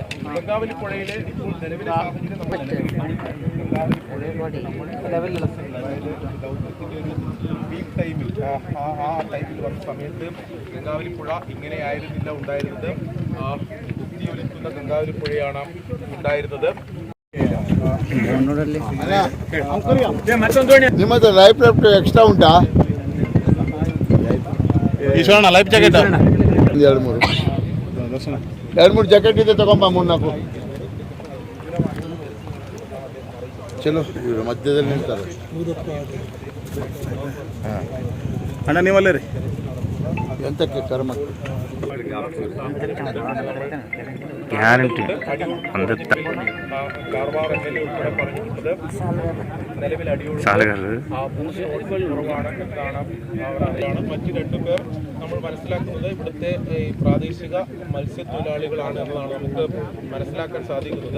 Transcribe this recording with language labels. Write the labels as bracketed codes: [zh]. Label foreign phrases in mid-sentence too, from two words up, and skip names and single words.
[ml] ഗംഗാവലി പുഴയിലെ ഇപ്പോൾ നിലവിലെ സാഹചര്യം നമ്മൾ [en] peak time [ml] ആ ടൈമിൽ വന്ന സമയത്ത് ഗംഗാവലി പുഴ ഇങ്ങനെയായിരുന്നില്ല ഉണ്ടായിരുന്നത്. കുത്തിയൊലിക്കുന്ന ഗംഗാവലി പുഴയാണ് ഉണ്ടായിരുന്നത്. [kn] ನಿಮ್ಮ ಹತ್ರ [en] life left extra [kn] ಉಂಟಾ? [en] ಈಶ್ವರಣ್ಣ life jacket [kn] ಎರಡು ಮೂರು ಜಾಕೆಟ್ ಇದೆ, ತಗೊಂಬ 3-4. ಚಲೋ, ಇವರು ಮಧ್ಯದಲ್ಲಿ ನಿಲ್ತಾರೆ. ಅಣ್ಣ ನೀವಲ್ಲೇ ರೀ ಎಂತಕ್ಕೆ ಕರ್ಮ [ml] ഗ്യാരണ്ടി കാർവാർ എംഎൽഎ ഉൾപ്പെടെ പറഞ്ഞിട്ടുള്ളത് നിലവിൽ അടിയോട് കുറവാണ് എന്നാണ്. മറ്റു രണ്ടുപേർ നമ്മൾ മനസ്സിലാക്കുന്നത് ഇവിടുത്തെ പ്രാദേശിക മത്സ്യത്തൊഴിലാളികളാണ് എന്നതാണ് നമുക്ക് മനസ്സിലാക്കാൻ സാധിക്കുന്നത്.